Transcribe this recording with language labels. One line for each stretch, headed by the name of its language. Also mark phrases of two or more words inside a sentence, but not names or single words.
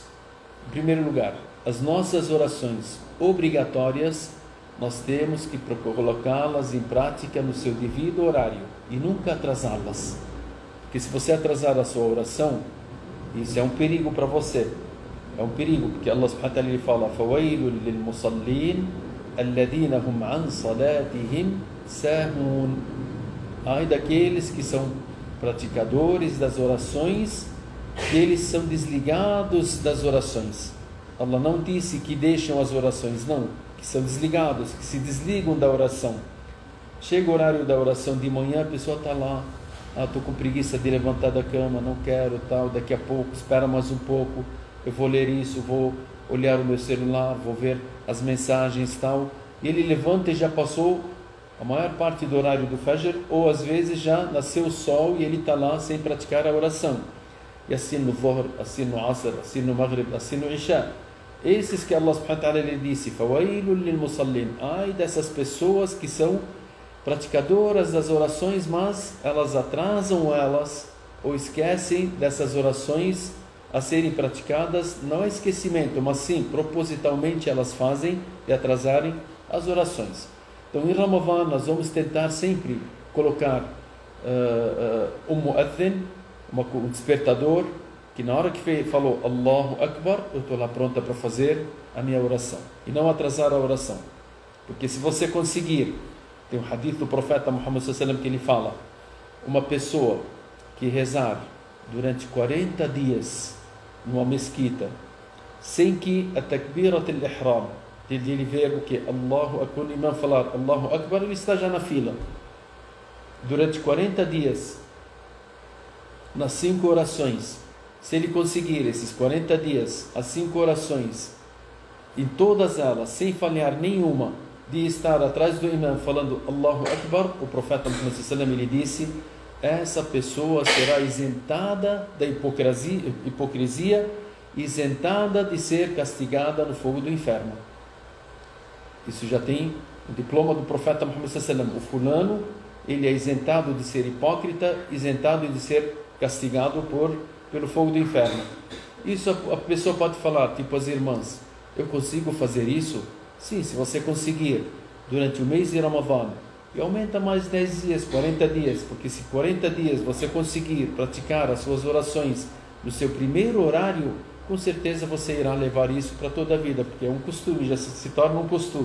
Portuguese: Em primeiro lugar, as nossas orações obrigatórias nós temos que colocá-las em prática no seu devido horário e nunca atrasá-las. Porque se você atrasar a sua oração, isso é um perigo para você. É um perigo, porque Allah
Arabic: سبحانه وتعالى
Portuguese: fala:
Arabic: "فويل للمصلين الذين هم عن صلاتهم ساهون".
Portuguese: Ai daqueles que são praticadores das orações, que eles são desligados das orações. Allah não disse que deixam as orações, não, que são desligados, que se desligam da oração. Chega o horário da oração de manhã, a pessoa está lá estou com preguiça de levantar da cama, não quero, tal, daqui a pouco, espera mais um pouco, eu vou ler isso, vou olhar o meu celular, vou ver as mensagens, tal. E ele levanta e já passou a maior parte do horário do Fajr, ou às vezes já nasceu o sol e ele está lá sem praticar a oração. E assim no Dhuhr, assim no Asr, assim no Maghrib, assim no Isha. Esses que Allah
Arabic: سبحانه وتعالى
Portuguese: lhe disse,
Arabic: فَوَيْلٌ لِلْمُصَلِّينَ,
Portuguese: ai dessas pessoas que são praticadoras das orações, mas elas atrasam elas, ou esquecem dessas orações a serem praticadas, não é esquecimento, mas sim, propositalmente elas fazem de atrasarem as orações. Então em Ramadã nós vamos tentar sempre colocar um mu'adhin, um despertador, que na hora que falou
Arabic: الله أكبر,
Portuguese: eu estou lá pronta para fazer a minha oração, e não atrasar a oração. Porque se você conseguir, tem um hadith do profeta Muhammad
Arabic: صلى الله عليه وسلم
Portuguese: que ele fala, uma pessoa que rezar durante 40 dias numa mesquita, sem que a
Arabic: تكبيرة الإحرام,
Portuguese: ele ver o que?
Arabic: الله أكبر,
Portuguese: o imam falar
Arabic: الله أكبر,
Portuguese: ele está já na fila. Durante 40 dias, nas 5 orações, se ele conseguir esses 40 dias, as 5 orações, em todas elas, sem falhar nenhuma, de estar atrás do imam falando
Arabic: الله أكبر,
Portuguese: o profeta Muhammad
Arabic: صلى الله عليه وسلم
Portuguese: ele disse, essa pessoa será isentada da hipocrisia, isentada de ser castigada no fogo do inferno. Isso já tem o diploma do profeta Muhammad
Arabic: صلى الله عليه وسلم.
Portuguese: O fulano, ele é isentado de ser hipócrita, isentado de ser castigado pelo fogo do inferno. Isso a pessoa pode falar, tipo as irmãs, eu consigo fazer isso? Sim, se você conseguir durante o mês de Ramadã, e aumenta mais 10 dias, 40 dias, porque se 40 dias você conseguir praticar as suas orações no seu primeiro horário, com certeza você irá levar isso para toda a vida, porque é um costume, já se torna um costume.